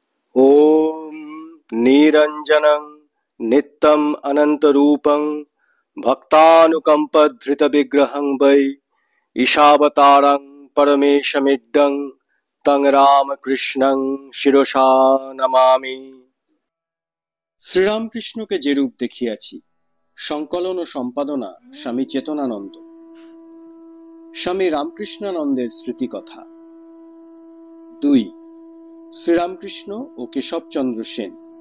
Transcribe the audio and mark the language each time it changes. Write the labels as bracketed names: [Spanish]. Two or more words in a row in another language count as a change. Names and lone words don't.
[Sanskrit] ॐ निरञ्जनं नित्यम् अनन्तरूपं भक्तानुकम्पधृतविग्रहं वै ईशावतारं परमेशमिड्डं तं রামকৃষ্ণং শিরসা নমামি। [Bangla] শ্রীরামকৃষ্ণকে যে রূপ দেখিয়াছি। সংকলন ও সম্পাদনা স্বামী চেতনানন্দ। স্বামী রামকৃষ্ণানন্দের স্মৃতিকথা। 2। শ্রীরামকৃষ্ণ ও কেশবচন্দ্র সেন।